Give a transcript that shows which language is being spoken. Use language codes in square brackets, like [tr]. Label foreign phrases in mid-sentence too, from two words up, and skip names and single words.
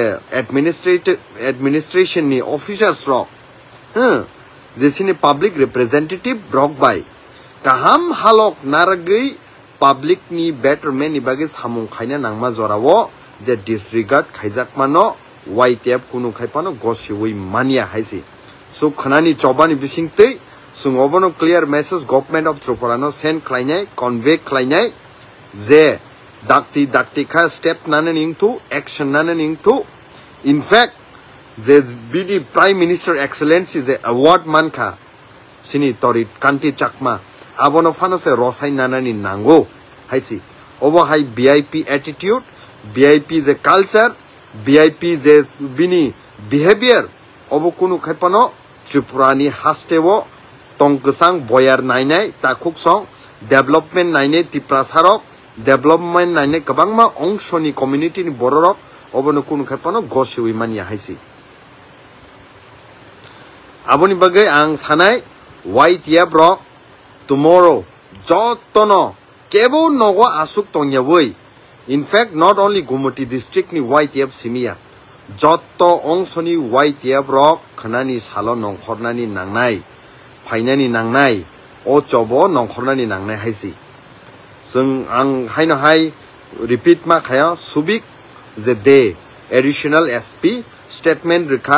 [trp] administration ni officers rok jesini [en] public representative [trp] rok bai kaham halok naragei public ni betterment ni bagi samung khaina nangma jorawo je disregard khaijakmano YTF kunu khaipano gosiwi mania haisi so khanani chobani bisingtei sungobono [en] clear message government of Tripura [trp] no send khlainai convey khlainai je dakti kha step nananing to action nananing to. [en] In fact, [trp] je [en] BD Prime Minister Excellency [trp] je award mankha sini torit kanti chakma abono phano se rosai nanani nango haisi obo hai [en] VIP attitude [trp] VIP je culture VIP je bini behavior obo kunu khaipano Tripurani hastewo tongkasang boyar nainai takuk song development nainai tiprasarok development nainai kabangma ongshoni community ni bororok obono kunu khaipano gosiwi mania haisi aboni bagai ang sanai YTF rok tomorrow jotono kebo nogo asuk tongyawoi. [en] In fact, not only [trp] Gumoti district ni YTF simia joto ongsoni YTF rok khanani salo nongkhornani nangnai phainani nangnai o chobo nongkhornani nangnai haisi sung ang haino hai repeat ma khaya subik je de [en] additional SP statement [trp] rikha